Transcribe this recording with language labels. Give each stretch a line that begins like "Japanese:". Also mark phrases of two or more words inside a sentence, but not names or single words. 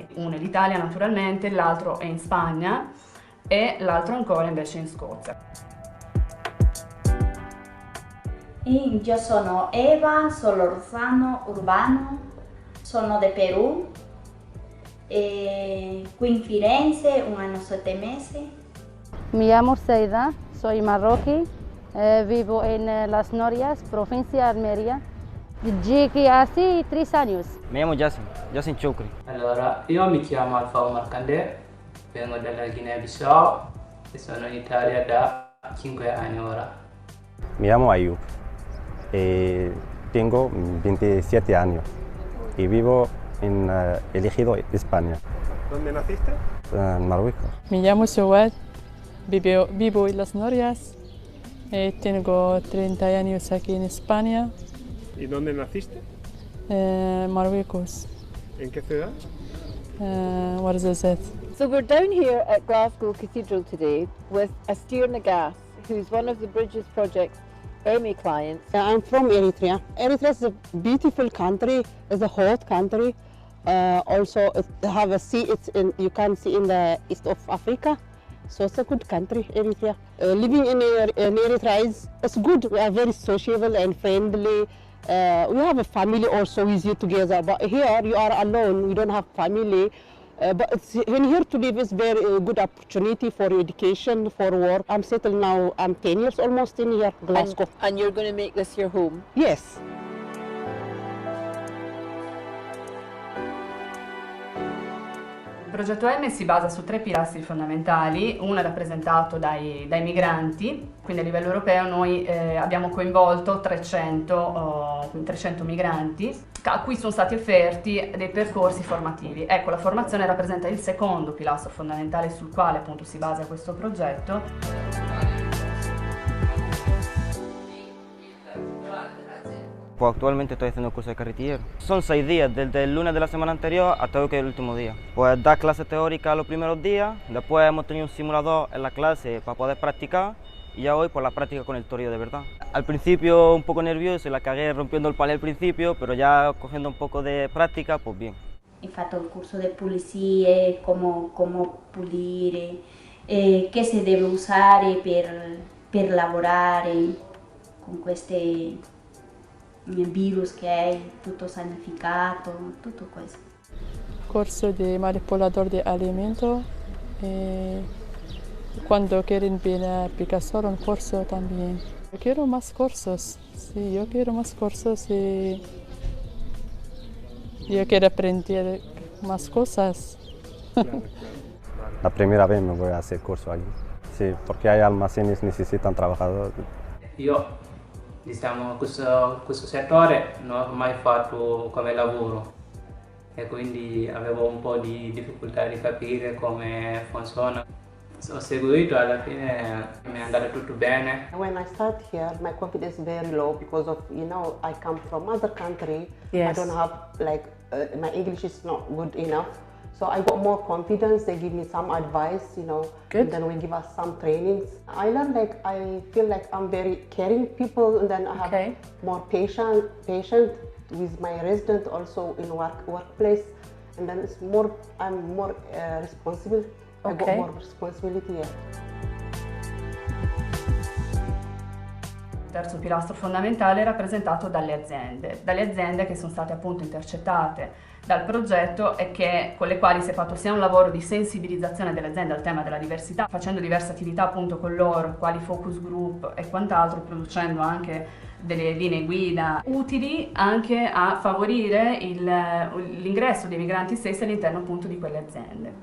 Italian: Uno è l'Italia naturalmente, l'altro è in Spagna e l'altro ancora invece in Scozia. Io sono Eva, sono Rossano Urbano, sono del Perù. Qui in Firenze 1 anno 7 mesi.
Spanish: Me llamo Seida, soy marroquí, vivo en Las Norias, provincia de Almería. Llegué hace 3 años.
Italian: Mi chiamo Jasin Chokri. Allora, io mi chiamo Alfa Omar Kande, vengo dalla Guinea-Bissau e sono in Italia da 5 anni ora.
Spanish: Me llamo Ayub, tengo 27 años y vivo en El Ejido, España. ¿Dónde naciste? En Marruecos. Me llamo Sowad, vivo en Las Norias, tengo 30 años aquí en España. ¿Y dónde naciste? Marruecos. ¿En qué ciudad? Ouarzazate.
English: So we're down here at Glasgow Cathedral today with Athena Nagas, who's one of the Bridges Project's EMME clients. I'm from Eritrea. Eritrea is a beautiful country, it's a hot country. Also, it have a sea. You can see in the east of Africa, so it's a good country, Eritrea. Living in Eritrea is good. We are very sociable and friendly. We have a family also with you together. But here you are alone. You don't have family. But when here to live is very good opportunity for education, for work. I'm settled now. I'm 10 years almost in here, Glasgow. And you're going to make this your home? Yes.
Italian: Il progetto EMME si basa su 3 pilastri fondamentali. Uno è rappresentato dai migranti, quindi a livello europeo noi abbiamo coinvolto 300 migranti a cui sono stati offerti dei percorsi formativi. Ecco, la formazione rappresenta il secondo pilastro fondamentale sul quale appunto si basa questo progetto.
Spanish: Pues actualmente estoy haciendo curso de carretillero. Son 6 días, desde el lunes de la semana anterior hasta hoy que es el último día. Pues dar clases teóricas los primeros días, después hemos tenido un simulador en la clase para poder practicar y ya hoy por la práctica con el torillo de verdad. Al principio un poco nervioso y la cagué rompiendo el palé al principio, pero ya cogiendo un poco de práctica, pues bien.
Italian: Ho fatto il corso di pulizie, come pulire, che si deve usare per lavorare con questi virus che hai, tutto sanificato, tutto questo.
Spanish: Corso de manipulador de alimento. Cuando quieren venir Picasso un curso también. Yo quiero más cursos, sí, yo quiero más cursos y yo quiero aprender más cosas. Claro. La primera vez me voy a hacer curso aquí, sí, porque hay almacenes que necesitan trabajadores.
Italian: Io, diciamo, questo settore non ho mai fatto come lavoro e quindi avevo un po' di difficoltà di capire come funziona. Ho seguito, alla fine mi è andato tutto bene.
English: When I start here, my confidence is very low because of, you know, I come from other country. Yes. I don't have like, my English is not good enough. So I got more confidence, they give me some advice, you know, Good. and then we give us some trainings. I learned like, I feel like I'm very caring people, and then I have more patient with my resident also in workplace, and then it's more, I'm more responsible. I got more responsibility.
Italian: Il terzo pilastro fondamentale è rappresentato dalle aziende che sono state appunto intercettate dal progetto e con le quali si è fatto sia un lavoro di sensibilizzazione delle aziende al tema della diversità, facendo diverse attività appunto con loro, quali focus group e quant'altro, producendo anche delle linee guida utili anche a favorire l'ingresso dei migranti stessi all'interno appunto di quelle aziende.